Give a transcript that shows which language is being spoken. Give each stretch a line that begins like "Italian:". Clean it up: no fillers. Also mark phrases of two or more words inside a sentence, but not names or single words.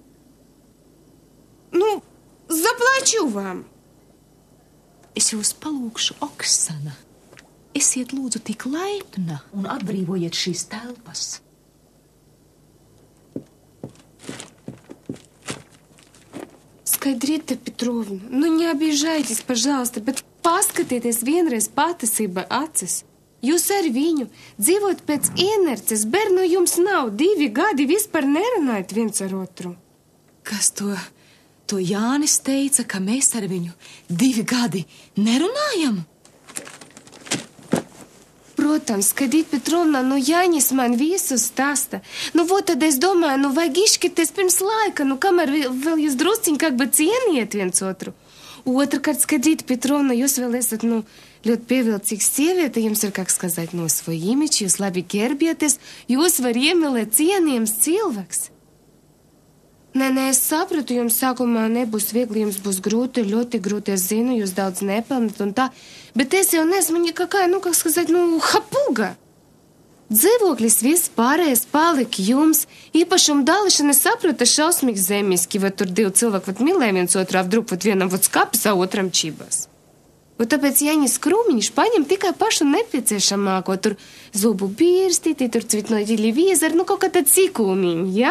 Russian: Заплачу вам.
Latvian: Es jūs palūkšu, Oksana. Esiet lūdzu tik laipna un atbrīvojiet šīs telpas. Skaidrīta Petrovna,
Russian: не обижайтесь, пожалуйста,
Latvian: bet paskatieties vienreiz patiesībai acis. Jūs ar viņu dzīvot pēc inerces, bērnu jums nav, 2 gadi vispār nerunājat viens ar otru. Kas to Jānis teica, ka mēs ar viņu 2 gadi nerunājam? Protams, Skaidrīta Petrovna, Jānis man visu stāsta. Tad es domāju, vajag izšķirties pirms laika, kamēr vēl jūs drusciņi
Russian: как бы
Latvian: cieniet viens otru. Otrkārt, Skaidrīta Petrovna, jūs vēl esat, ļoti pievilcīgs sieviete, jums ir,
Russian: как сказать, свой имидж,
Latvian: jūs labi gerbieties, jūs var iemīlēt cienījams cilvēks. Nē, es sapratu, jums sākumā nebūs viegli, jums būs grūti, ļoti grūti, es zinu, jūs daudz nepelnat un tā, bet es jau neesmu
Russian: никакая, как сказать, хапуга.
Latvian: Dzīvoklis viss pārējais palika jums, īpašumu dalīšana, es sapratu, šausmīgi zemiski, tur 2 cilvēki mīlēja viens otru, apdruk vienam skapis, a otram čibas. Tāpēc Jānis Krūmiņš paņem tikai pašu nepieciešamāko, tur zobu bīrstīti, tur cvitnoja televīzoru, kaut kā tad sīkūmiņu, ja?